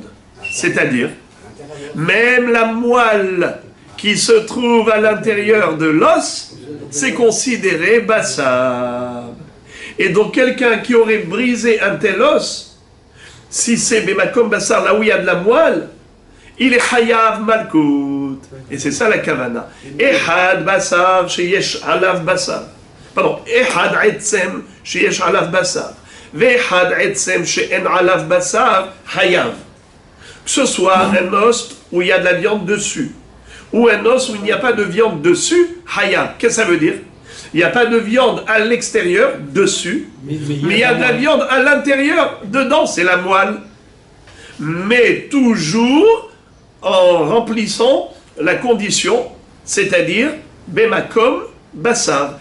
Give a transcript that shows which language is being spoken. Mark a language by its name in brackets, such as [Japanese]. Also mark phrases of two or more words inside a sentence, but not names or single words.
[French] C'est-à-dire, même la moelle qui se trouve à l'intérieur de l'os, c'est considéré bassar. Et donc quelqu'un qui aurait brisé un tel os, si c'est [Hebrew] במקום בשר, [French] là où il y a de la moelle, il est [Hebrew] חייב מלקות. [French] Et c'est ça la kavana. [Hebrew] אחד בשר שיש עליו בשר. Pardon, אחד עצם שיש עליו בשר. ואחד עצם שאין עליו בשר חייב. [French] Que ce soit un os où il y a de la viande dessus, ou un os où il n'y a pas de viande dessus, hayav. Qu'est-ce que ça veut dire? Il n'y a pas de viande à l'extérieur, dessus, mais il y a de la viande à l'intérieur, dedans, c'est la moelle. Mais toujours en remplissant la condition, c'est-à-dire [Hebrew] במקום בשר.